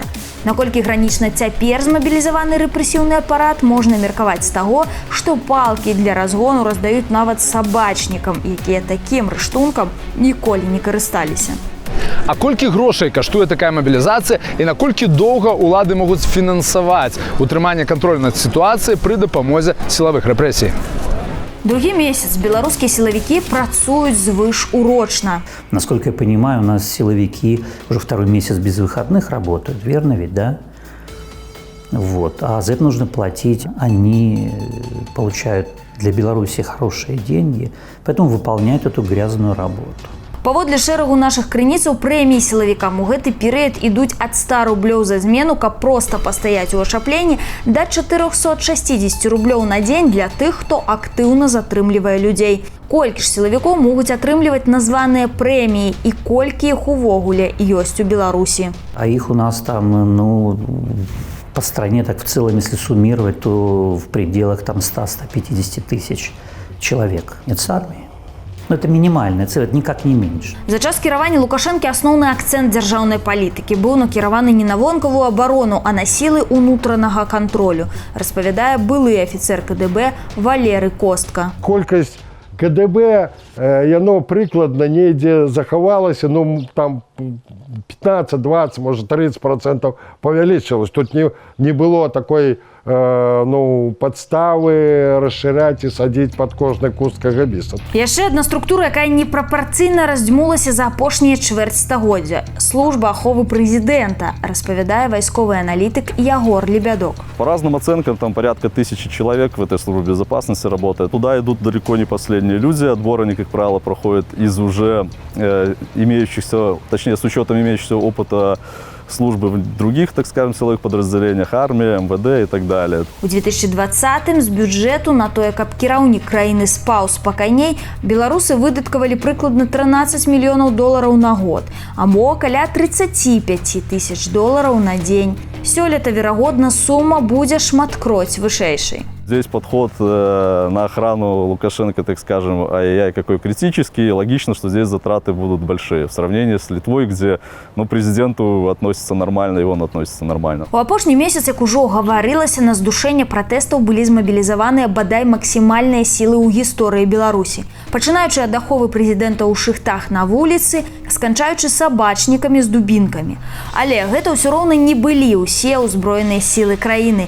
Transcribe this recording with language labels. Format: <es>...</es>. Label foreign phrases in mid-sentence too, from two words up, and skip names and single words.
<be>Наколькі гранічна цяпер змабілізаваны рэпрэсіўны апарат, можна меркаваць з таго, што палкі для разгону раздаюць нават сабачнікам, якія такім рыштункам ніколі не карысталіся. А колькі грошай каштуе такая мабілізацыя і наколькі доўга ўлады могуць фінансаваць утрыманне кантролю над сітуацыяй пры дапамозе сілавых рэпрэсій? Другі месяц беларускія сілавікі працуюць звышурочна.</be> <ru>Насколько я понимаю, у нас силовики уже 2-й месяц без выходных работают, верно ведь, да? Вот. А за это нужно платить. Они получают для Беларуси хорошие деньги, поэтому выполняют эту грязную работу.</ru> <be>Паводле шэрагу нашых крыніцаў, прэміі сілавікам у гэты перыяд ідуць ад 100 рублёў за змену, каб проста пастаяць у ашапленні, да 460 рублёў на дзень для тых, хто актыўна затрымлівае людзей. Колькі ж сілавікоў могуць атрымліваць названыя прэміі і колькі іх увогуле ёсць у Беларусі?</be> <ru>А их у нас там, по стране, так в целом, если суммировать, то в пределах там 100-150 тысяч человек. Это с армией. Но это минимальная цифра, это никак не меньше.</ru> <be>За час кіравання Лукашэнкі асноўны акцэнт дзяржаўнай палітыкі быў накіраваны не на вонкавую абарону, а на сілы ўнутранага кантролю, распавядае былы афіцэр КДБ Валерый Костка. Колькасць КДБ, яно прыкладна недзе захавалася, там 15-20, может 30% павялічылось.</be> <ru>Тут не было такой подставы расширять и садить под</ru> <be>кожны куст</be> <ru>КГБіста.</ru> <be>Яшчэ адна структура, якая непрапарцыйна раздзьмулася за апошнія чвэрць стагоддзя. Служба аховы прэзідэнта, распавядае вайсковы аналітык Ягор Лебядок.</be> <ru>По разным оценкам, там порядка 1000 человек в этой службе безопасности работает. Туда идут далеко не последние люди. Отбор они, как правило, проходят из уже имеющихся, точнее, с учетом имеющегося опыта службы в других, так скажем, силовых подразделениях, армии, МВД и так далее.</ru> <be>У 2020-м з бюджэту на тое, каб кіраўнік краіны спаў спакайней, беларусы выдаткавалі прыкладна 13 мільёнаў долараў на год, або каля 35 тысяч долараў на дзень. Сёлета, верагодна, сума будзе шматкроць вышэйшай.</be> <ru>Здесь подход на охрану Лукашенко, так скажем, ай-яй-яй, какой критический. Логично, что здесь затраты будут большие. В сравнении с Литвой, где президенту относится нормально, и он относится нормально.</ru> <be>У апошні месяц, як ужо гаварылася, на здушэнне пратэстаў былі змабілізаваныя бадай максімальныя сілы ў гісторыі Беларусі. Пачынаючы ад аховы прэзідэнта ў шыхтах на вуліцы, сканчаючы сабачнікамі з дубінкамі. Але гэта ўсё роўна не былі ўсе ўзброеныя сілы краіны.</be>